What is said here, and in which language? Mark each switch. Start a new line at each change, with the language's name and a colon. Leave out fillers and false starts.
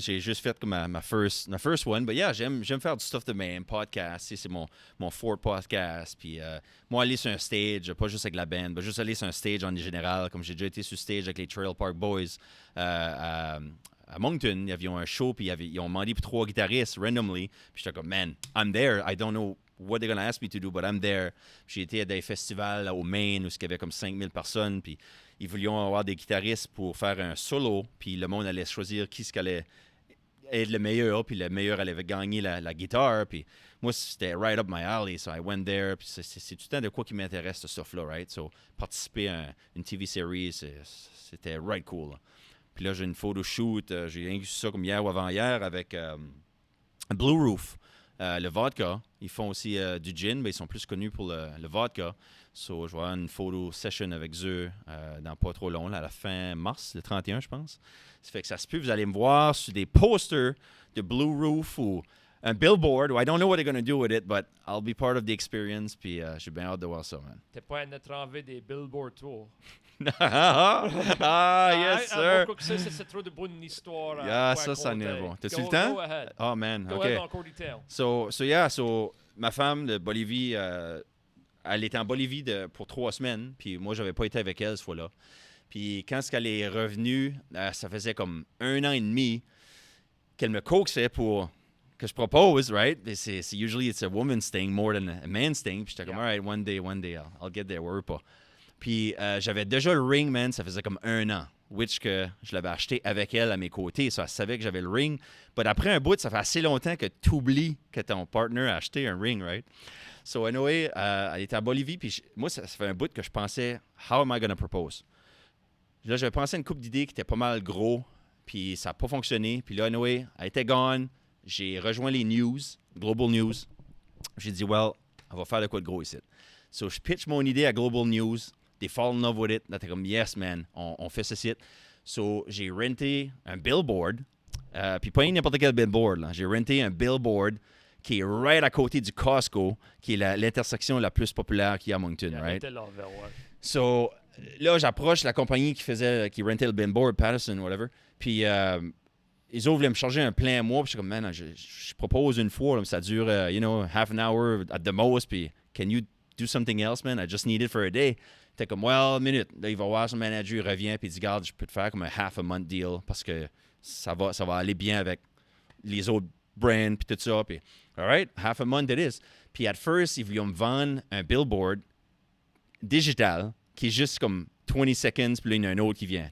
French: J'ai juste fait comme ma
English: first one. But yeah,
French: j'aime faire du stuff de même. Podcast, c'est mon fourth podcast. Puis moi, aller sur un stage, pas juste avec la band, mais juste aller sur un stage en général. Comme j'ai déjà été sur stage avec les Trail Park Boys à Moncton. Ils avaient un show, puis ils ont demandé pour 3 guitaristes, randomly. Puis j'étais comme,
English: man, I'm there. I don't know what they're going to ask me to do, but I'm there.
French: Puis j'ai été à des festivals là, au Maine où il y avait comme 5000 personnes. Puis ils voulaient avoir des guitaristes pour faire un solo, puis le monde allait choisir qui allait être le meilleur, puis le meilleur allait gagner la guitare, puis moi, c'était
English: right up my alley, so I went there,
French: puis c'est tout le temps de quoi qui m'intéresse, ce stuff-là, right? So, participer à une TV series, c'était right cool. Puis là, j'ai une photo shoot, j'ai rien vu ça comme hier ou avant-hier avec Blue Roof. Le vodka, ils font aussi du gin, mais ils sont plus connus pour le vodka. So, je vais avoir une photo session avec eux dans pas trop long, là, à la fin mars, le 31, je pense. Ça fait que ça se peut, vous allez me voir sur des posters de Blue Roof ou un billboard.
English: I don't know what they're going to do with it, but I'll be part of the experience.
French: Puis j'ai bien hâte de voir ça, man. T'es pas à notre envie des billboards, toi.
English: Yes, sir.
French: C'est trop de bonnes histoires. Yeah, ça en est bon. T'as-tu le temps?
English: Go ahead. Oh, man, Go OK. ahead, encore detail.
French: So, ma femme de Bolivie, elle était en Bolivie pour 3 semaines, puis moi, j'avais pas été avec elle ce fois-là. Puis quand elle est revenue, ça faisait comme 1 an et demi qu'elle me coaxait pour que je propose, right?
English: C'est usually it's a woman's thing more than a man's thing.
French: Puis j'étais comme,
English: all right, one day, I'll get there,
French: worry pas. Puis j'avais déjà le ring, man, ça faisait comme 1 an. Which que je l'avais acheté avec elle à mes côtés. Ça, elle savait que j'avais le ring. Mais après un bout, ça fait assez longtemps que tu oublies que ton partner a acheté un ring, right? So anyway, elle était à Bolivie. Puis moi, ça fait un bout que je pensais,
English: how am I going to propose?
French: Là, j'avais pensé à une couple d'idées qui étaient pas mal gros. Puis ça n'a pas fonctionné. Puis là, anyway, elle était gone. J'ai rejoint les news, Global News. J'ai dit, well, on va faire de quoi de gros ici. So je pitch mon idée à Global News.
English: They fall in love with it.
French: Là, t'es comme,
English: yes, man,
French: on fait ce site. So, j'ai renté un billboard. Puis pas n'importe quel billboard. Là. J'ai renté un billboard qui est right à côté du Costco, qui est l'intersection la plus populaire qu'il y a à Moncton, right? So, là, j'approche la compagnie qui rentait le billboard, Patterson, whatever. Puis, ils voulaient me charger un plein mois. Puis je suis comme, man, je propose une fois. Là, ça dure,
English: half an hour at the most. Puis, can you do something else, man? I just need it for a day.
French: T'es comme, well, minute. Là, il va voir son manager, il revient, puis il dit, regarde, je peux te faire comme un
English: half a month deal
French: parce que ça va aller bien avec les autres brands, puis tout ça. Puis,
English: all right, half a month it is.
French: Puis, at first, ils voulaient me vendre un billboard digital qui est juste comme
English: 20 seconds,
French: puis là, il y en a un autre qui vient.